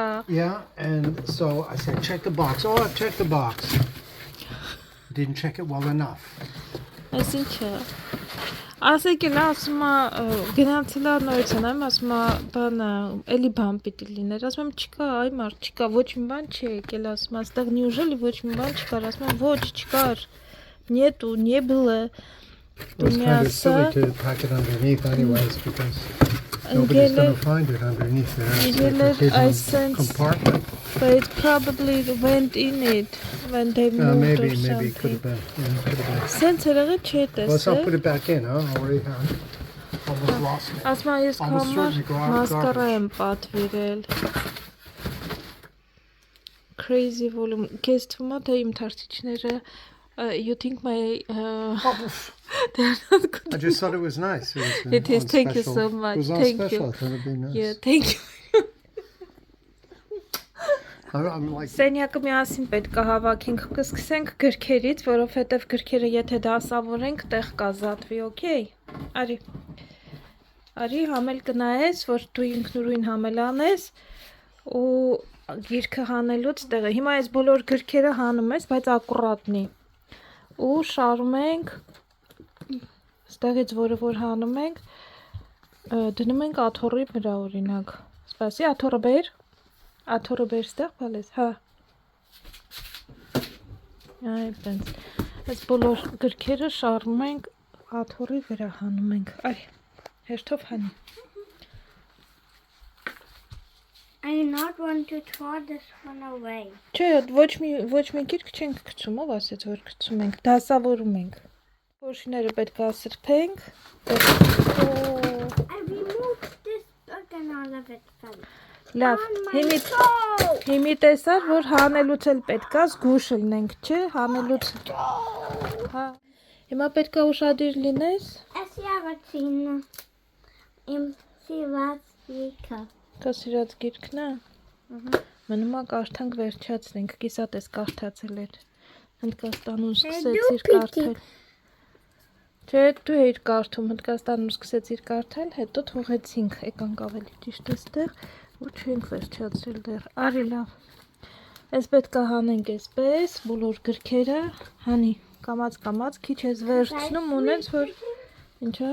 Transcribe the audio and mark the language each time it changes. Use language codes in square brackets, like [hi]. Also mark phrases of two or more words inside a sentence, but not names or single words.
[en] Yeah, and so I said, check the box. Oh, I've checked the box. Didn't check it well enough. [hy] Այսինչը, ասեք էլ ասում է, գնացել է նորից անեմ, ասում է, բանը, էլի բան պիտի լիներ, ասում եմ չկա, այ մարդ չկա, ոչ մի բան չի եկել, ասում է, աստեղ неужели ոչ մի բան չկար, ասում եմ, ոչ, չկար, նետու, [ru] не было. [en] It was kind of silly to pack it underneath anyways because nobody's going to find it underneath there. It's like a hidden compartment. But it probably went in it when they moved Maybe or something. it could have been. Yeah, could have been. [hy] Sense չէ [en] Let's not [hy] տեսել։ [en] put it back in, huh? Already have. Almost lost it. [hy] Ասում եմ ես [en] Almost [hy] համար [en] certainly go out of [hy] մասկարա [en] garbage. [hy] եմ պատվիրել։ [en] Crazy volume։ [hy] Քեզ թվում է թե իմ թարթիչները [en] you think my they're not good. I just thought it was nice. It was It is. on Thank you special. so much. It was on Thank special. you. I thought it'd be nice. Yeah, thank you. I'm like, [hy] Սենյակը միասին պետք է հավաքենք, կսկսենք գրքերից, որովհետև գրքերը եթե դասավորենք, տեղ կազատվի, օքեյ։ Արի։ Արի համել կնայես, որ դու ինքնուրույն համել անես ու գիրքը հանելուց տեղը։ Հիմա այս բոլոր գրքերը հանում ես, բայց ակուրատնի։ Ու շարում ենք ստեղից որը որ հանում ենք, դնում ենք աթոռի վրա օրինակ։ Սպասի, աթոռը բեր։ Աթոռը բեր ստեղ բալես, հա։ Այ բենց։ Այս բոլոր գրքերը շարում ենք աթոռի վրա հանում ենք։ Այ, հերթով հանի։ [en] I do not want to throw this one away. [hy] Չէ, ոչ մի գիրք չենք գցում, ով ասեց որ գցում ենք, դասավորում ենք։ Փոշիները պետք է սրբենք։ [en] I removed this book and all of it fell. [hy] Լավ, հիմի տեսար, որ հանելուց էլ պետք է զգուշ լինենք, չէ, հանելուց։ Հա։ Հիմա պետք է ուշադիր լինես։ Ես յավացին իմ սիրած գիրքը։ Քո սիրած գիրքն է։ Մնում է կարդանք վերջացնենք, կիսատ ես կարդացել էր։ Հնդկաստանում սկսեցիր կարդալ։ Չէ, դու էիր կարդում, Հնդկաստանում սկսեցիր կարդալ, հետո թողեցինք, եկանք ավելի ճիշտ էստեղ, ու չենք վերջացրել դեռ։ Արի լավ։ Այս պետք է հանենք այսպես, բոլոր գրքերը, հանի, կամած, քիչ ես վերցնում, ունենց, որ, ինչա,